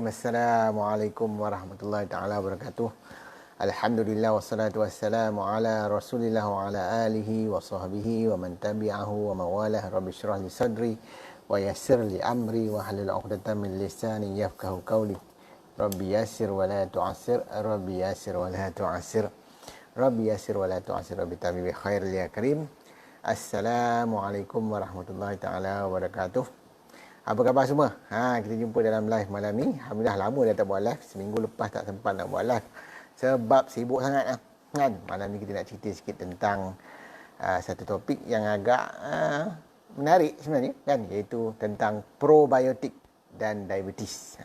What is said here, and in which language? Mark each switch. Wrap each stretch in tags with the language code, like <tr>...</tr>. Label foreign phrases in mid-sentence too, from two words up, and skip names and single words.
<ar>السلام عليكم ورحمة الله تعالى وبركاته الحمد لله والصلاة والسلام على رسول الله وعلى آله وصحبه ومن تبعه ووالاه. رب اشرح لي صدري ويسر لي أمري واحلل عقدة من لساني يفقهوا قولي. رب يسر ولا تعسر رب يسر ولا تعسر, Rabbi yassir wa la tu'assir. رب يسر ولا تعسر رب تمم بالخير يا كريم. السلام عليكم ورحمة الله تعالى وبركاته.</ar> <ms>Apa khabar semua? Kita jumpa dalam live malam ni. Alhamdulillah lama dah tak buat live. Seminggu lepas tak sempat nak buat live. Sebab sibuk sangat kan. Malam ni kita nak cerita sikit tentang satu topik yang agak menarik sebenarnya kan, iaitu tentang probiotik dan diabetes.</ms>